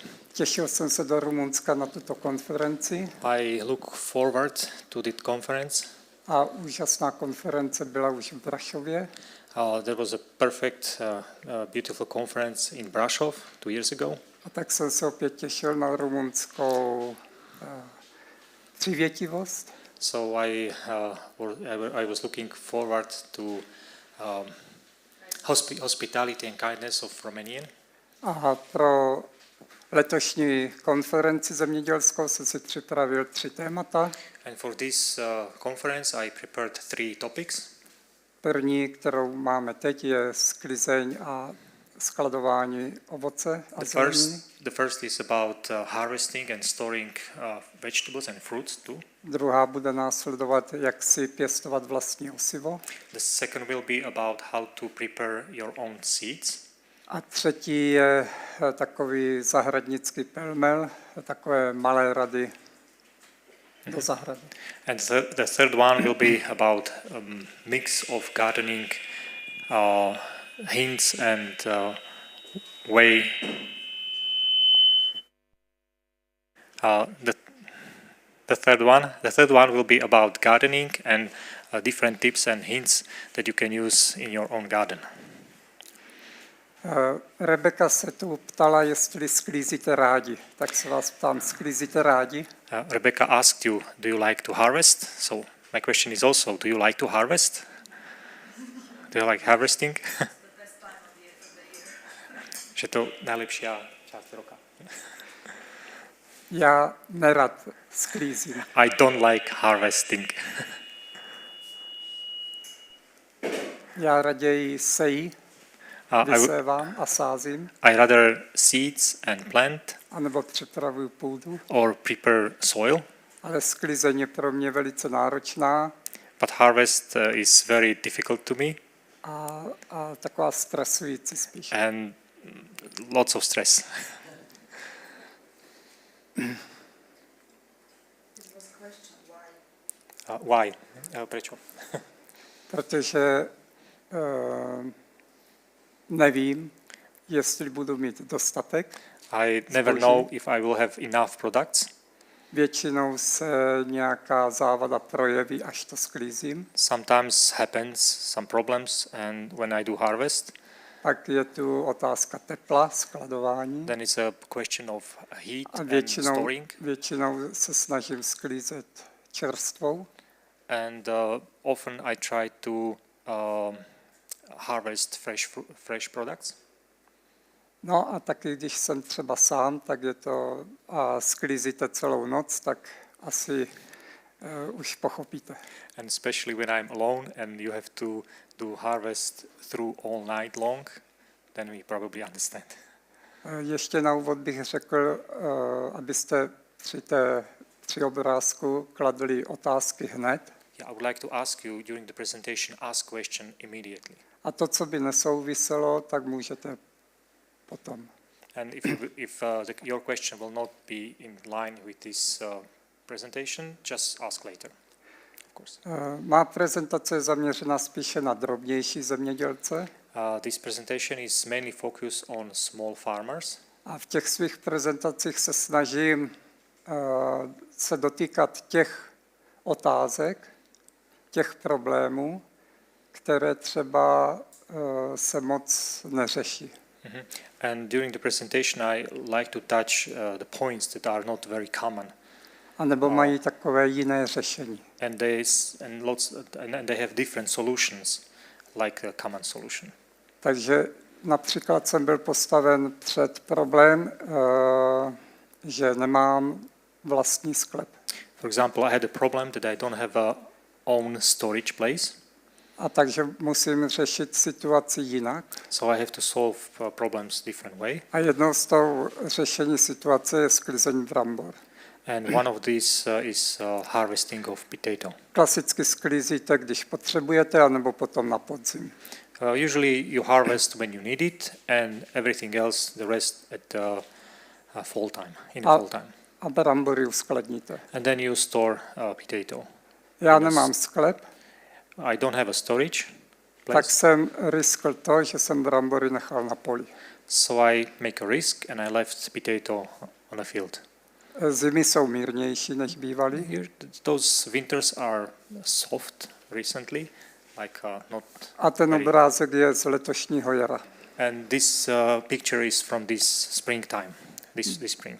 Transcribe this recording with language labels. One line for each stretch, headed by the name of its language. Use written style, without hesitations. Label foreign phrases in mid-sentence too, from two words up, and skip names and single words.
Czech: Těšil jsem se do Rumunska na tuto konferenci
English: I look forward to this conference.
Czech: a úžasná konference byla už v Brašově.
English: There was a perfect, beautiful conference in Brasov 2 years ago.
Czech: A tak jsem se opět těšil na rumunskou přívětivost.
English: So I was looking forward to hospitality and kindness of Romanian.
Czech: A pro letošní konferenci zemědělskou jsem si připravil 3 témata.
English: And for this conference I prepared 3 topics.
Czech: První, kterou máme teď, je sklizeň a skladování ovoce a zeleniny.
English: The first is about harvesting and storing vegetables and fruits too.
Czech: Druhá bude následovat, jak si pěstovat vlastní osivo.
English: The second will be about how to prepare your own seeds.
Czech: A třetí je takový zahradnický pelmel, takové malé rady do zahrady.
English: And the third one will be about mix of gardening hints and way. The third one will be about gardening and different tips and hints that you can use in your own garden.
Czech: Rebeka se tu ptala, jestli sklízíte rádi. Tak se vás ptám, sklízíte rádi?
English: Rebecca asked you, do you like to harvest? So my question is also, do you like to harvest? Do you like harvesting?
Czech: Že to nejlepší část roka. Já nerad sklízím.
English: I don't like harvesting.
Czech: Já raději seji, vysévám a sázím.
English: I rather seeds and plant.
Czech: Anebo připravuju půdu.
English: Or prepare soil.
Czech: Ale sklizeň je pro mě velice náročná.
English: But harvest is very difficult to me.
Czech: A taková stresující spíš.
English: And lots of stress. Why?
Czech: Prečo? Protože nevím, jestli budu mít dostatek.
English: I never know if I will have enough products.
Czech: Většinou se nějaká závada projeví, až to sklízím.
English: Sometimes happens some problems, and when I do harvest,
Czech: pak je tu otázka tepla, skladování.
English: Then it's a question of heat and storing.
Czech: Většinou se snažím sklízet čerstvou.
English: And often I try to harvest fresh products.
Czech: No a taky, když jsem třeba sám, tak je to a sklízíte celou noc, tak asi už pochopíte.
English: And especially when I'm alone and you have to do harvest through all night long, then we probably understand.
Czech: Ještě na úvod bych řekl, abyste při obrázku kladli otázky hned.
English: Yeah, I would like to ask you during the presentation, ask question immediately.
Czech: A to, co by nesouviselo, tak můžete potom.
English: And if your question will not be in line with this presentation, just ask later. Of course.
Czech: Má prezentace je zaměřena spíše na drobnější zemědělce.
English: This presentation is mainly focused on small farmers.
Czech: A v těch svých prezentacích se snažím se dotýkat těch otázek, těch problémů, které třeba se moc neřeší.
English: And during the presentation, I like to touch the points that are not very common.
Czech: A nebo mají takové jiné řešení.
English: And they have different solutions, like a common solution.
Czech: Takže například jsem byl postaven před problém, že nemám vlastní sklep.
English: For example, I had a problem that I don't have a own storage place.
Czech: A takže musím řešit situaci jinak.
English: So I have to solve problems different way.
Czech: A jednou z toho řešení situace je sklizení brambor.
English: And one of these is harvesting of potato.
Czech: Klasicky sklízíte, když potřebujete, anebo potom na podzim.
English: Usually you harvest when you need it, and everything else, the rest at fall time, in the fall time.
Czech: A brambory uskladníte.
English: And then you store potato.
Czech: Já nemám sklep,
English: I don't have a storage place,
Czech: tak jsem riskl to, že jsem brambory nechal na poli.
English: so I make a risk and I left potato on the field.
Czech: Zimy jsou mírnější, než bývaly.
English: Here, those winters are soft recently, like not.
Czech: A ten
English: very-
Czech: obrázek je z letošního jara.
English: And this picture is from this springtime, this spring.